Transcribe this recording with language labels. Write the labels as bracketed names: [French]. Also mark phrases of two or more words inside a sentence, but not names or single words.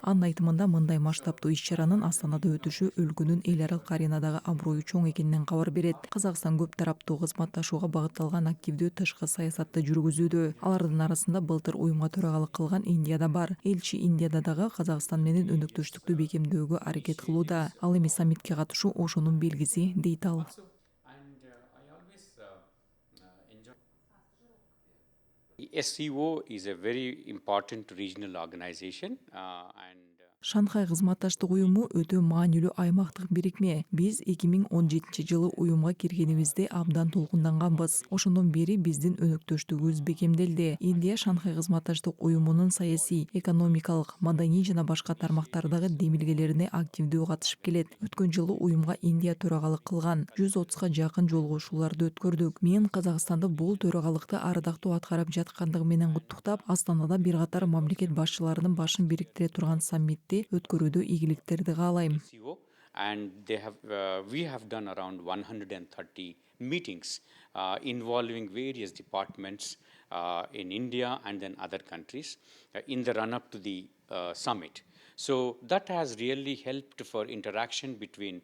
[Kyrgyz] Анын айтымында мындай масштабтуу иш-чаранын Астанада өтүшү өлкөнүн эл аралык аренадагы аброю чоң экенинен кабар берет. Казакстан көп тараптуу кызматташууга багытталган активдүү тышкы саясатты жүргүзүүдө. Алардын арасында былтыр уюмга төрагалык кылган Индия да бар. Элчи Индияда дагы Казакстан менен өнөктөштүктү бекемдөөгө аракет кылууда. Ал эми саммитке катышуу ошонун белгиси, дейт ал. [English] SCO is a very important regional organization and [Kyrgyz] Шанхай кызматташтык уюму өтө маанилүү аймактык бирикме. Биз 2017-жылы уюмга киргенибизде абдан толкунданганбыз. Ошондон бери биздин өнөктөштүгүбүз бекемделди. Индия Шанхай кызматташтык уюмунун саясий, экономикалык, маданий жана башка тармактардагы демилгелерине активдүү катышып келет. Өткөн жылы уюмга Индия төрагалык кылган. 130га жакын жолугушууларды өткөрдүк. Мен Казакстанды бул төрагалыкты ардактуу аткарып жаткандыгы менен куттуктап, Астанада бир катар мамлекет башчыларынын башын бириктире турган саммит өткөрүүдө ийгиликтерди каалайм. [English] And we have done around 130 meetings involving various departments in India and then other countries in the run-up to the summit. So that has really helped for interaction between.